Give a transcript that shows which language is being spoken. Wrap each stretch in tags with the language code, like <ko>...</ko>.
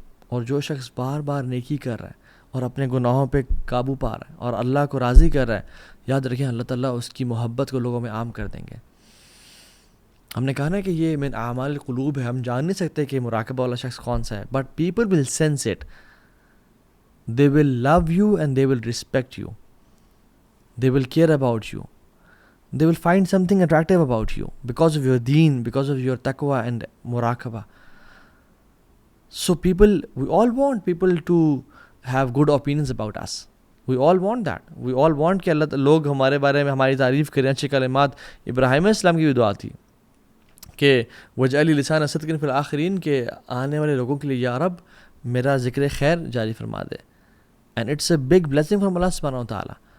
<ur>اور جو شخص بار بار نیکی کر رہا ہے اور اپنے گناہوں پہ قابو پا رہا ہے اور اللہ کو راضی کر رہا ہے، یاد رکھیں اللہ تعالیٰ اس کی محبت کو لوگوں میں عام کر دیں گے. ہم نے کہا نا کہ یہ من اعمال القلوب ہے، ہم جان نہیں سکتے کہ مراقبہ والا شخص کون سا ہے،</ur> <en>But people will sense it. They will love you and they will respect you. They will care about you. They will find something attractive about you because of your deen, because of your taqwa and muraqabah. So we all want people to have good opinions about us. We all want that. We all want</en> <ur>کہ اللہ لوگ ہمارے بارے میں ہماری تعریف کریں. اچھی کلمات ابراہیم علیہ السلام کی بھی دعا تھی کہ وجعل لسان صدق فی الآخرین، کہ آنے والے لوگوں کے لیے یا رب میرا ذکر خیر جاری فرما دے.</ur> <en>And it's a big blessing from Allah subhanahu wa ta'ala.</en>